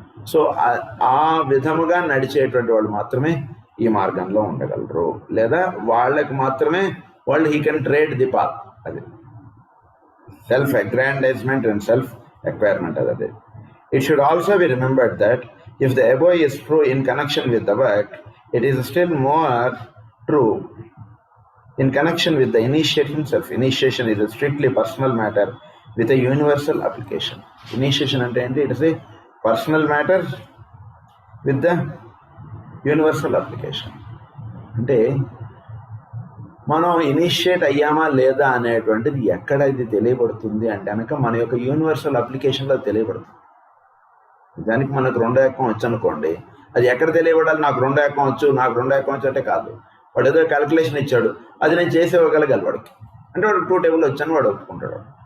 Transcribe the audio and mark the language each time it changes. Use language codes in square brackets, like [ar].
[te] So ఆ విధముగా నడిచేటువంటి వాళ్ళు మాత్రమే ఈ మార్గంలో ఉండగలరు, లేదా వాళ్ళకి మాత్రమే వాళ్ళు [en] He can trade the path. [te] అది సెల్ఫ్ అగ్రాండైజ్మెంట్ అండ్ సెల్ఫ్ ఎక్వైర్మెంట్. [en] అదే it should also be remembered that if the above is true in connection with the work, it is still more true in connection with the initiate himself. Initiation is a strictly personal matter with a universal application. Initiation [te] ante enti [en] it is a personal matter with the universal application. [te] అంటే మనం initiate అయ్యామా లేదా అనేటువంటిది ఎక్కడ ఇది తెలియబడుతుంది అంటే కనుక మన యొక్క యూనివర్సల్ అప్లికేషన్లో తెలియబడుతుంది. దానికి మనకు 2 ఏకం వచ్చు అనుకోండి, అది ఎక్కడ తెలియబడాలి? నాకు 2 ఏకం వచ్చు, నాకు 2 ఏకం వచ్చు అంటే కాదు. వాడు ఏదో క్యాలిక్యులేషన్ ఇచ్చాడు, అది నేను చేసేవ్వగలగాలి వాడికి, అంటే వాడు 2 టేబుల్ వచ్చాను వాడు ఒప్పుకుంటాడు.